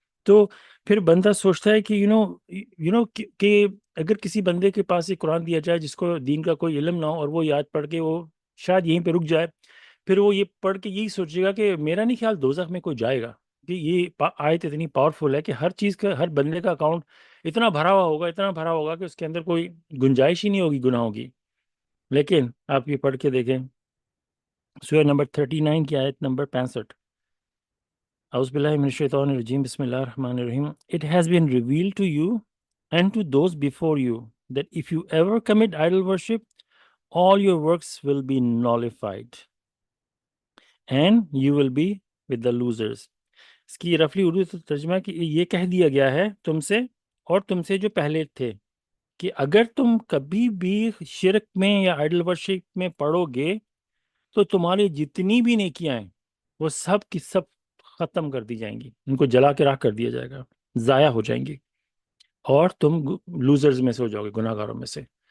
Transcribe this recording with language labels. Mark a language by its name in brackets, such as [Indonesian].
[Urdu] تو پھر بندہ سوچتا ہے کہ کہ اگر کسی بندے کے پاس ایک قرآن دیا جائے جس کو دین کا کوئی علم نہ ہو, اور وہ یاد پڑھ کے وہ شاید یہیں پہ رک جائے, پھر وہ یہ پڑھ کے یہی سوچے گا کہ میرا نہیں خیال دوزخ میں کوئی جائے گا. کہ یہ آیت اتنی پاورفل ہے کہ ہر چیز کا, ہر بندے کا اکاؤنٹ اتنا بھرا ہوا ہوگا کہ اس کے اندر کوئی گنجائش ہی نہیں ہوگی گناہوں کی. لیکن آپ یہ پڑھ کے دیکھیں سورہ نمبر 39 کی آیت نمبر 65. [Arabic] اعوذ باللہ من الشیطان الرجیم بسم اللہ الرحمن الرحیم. [English] It has been revealed to you and to those before you that if you ever commit idol worship, all your works will be nullified and you will be with the losers. [Urdu] اس کی رفلی اردو ترجمہ ہے کہ یہ کہہ دیا گیا ہے تم سے اور تم سے جو پہلے تھے کہ اگر تم کبھی بھی شرک میں یا آئیڈل ورشپ میں پڑو گے تو تمہاری جتنی بھی نیکیاں ہیں وہ سب کی سب ختم کر دی جائیں گی، ان کو جلا کے راکھ کر دیا جائے گا، ضائع ہو جائیں گی اور تم لوزرز میں سے ہو جاؤ گے، گناہ گاروں میں سے.